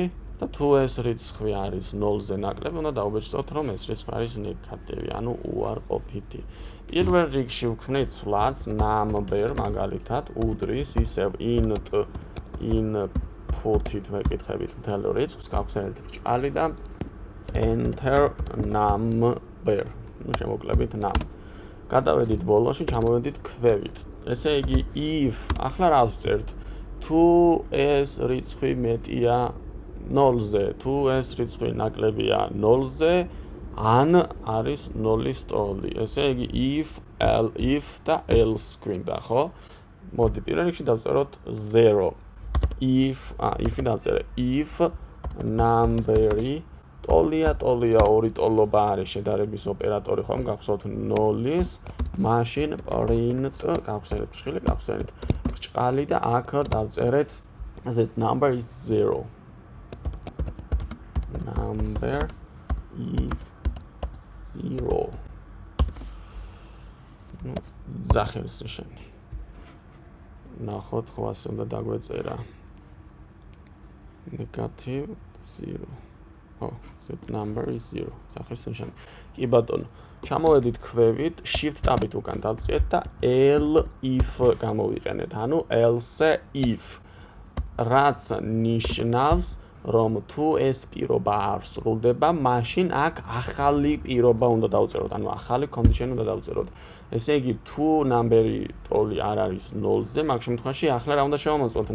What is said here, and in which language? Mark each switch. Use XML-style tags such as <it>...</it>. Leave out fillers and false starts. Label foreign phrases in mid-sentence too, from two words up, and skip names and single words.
<ka>და თუ ეს რიცხვი არის 0-ზე ნაკლები, უნდა დავუბეჭდოთ, რომ ეს რიცხვი არის ნეგატივი, ანუ უარყოფითი. პირველ რიგში ვქმნით სვლაც number, მაგალითად, უდრის ისევ input-ით ვეკითხებით მთელ რიცხვს, გავხსენეთ ბრჭყალი და</ka> <en>enter number.</en> <ka>შემოკლებით num. გადავედით ბოლოში, ჩამოვედით ქვევით. ესე იგი if ახლა რა ვწერთ? თუ ეს რიცხვი მეტია 0-ზე, თუ ეს რიცხვი ნაკლებია 0-ზე, ან არის 0-ის ტოლი. ესე იგი if და else გვინდა, ხო? მოდი პირველ რიგში დავწეროთ 0. if-ი დავწერე.</ka> <en>if number-</en> <ka>ი ტოლია, ორი ტოლობა არის შედარების ოპერატორი, ხომ გახსოვთ 0-ის, მაშინ print გავხსენეთ ბრჭყალი, გავხსენეთ ბრჭყალი და აქ დავწერეთ</ka> <en>that number is 0. Number is 0.</en> <ka>ზახელის ნიშანი. ნახოთ, ხო ასე უნდა დაგვეწერა.</ka> <en>Negative 0. That number is 0.</en> <ka>ზახელის ნიშანი. კი ბატონო, ჩამოვედით ქვევით,</ka> <en>shift tab-</en> <ka>ით უკან დავწიეთ და if გამოვიყენეთ, ანუ</ka> <en>else if.</en> <ka>რაც ნიშნავს რომ თუ ეს პირობა არ სრულდება, მაშინ აქ ახალი პირობა უნდა დავწეროთ, ანუ ახალი condition უნდა დავწეროთ. ესე იგი, თუ number-ი ტოლი არ არის 0-ზე, მაგ შემთხვევაში ახლა რა უნდა შევამოწმოთ?</ka>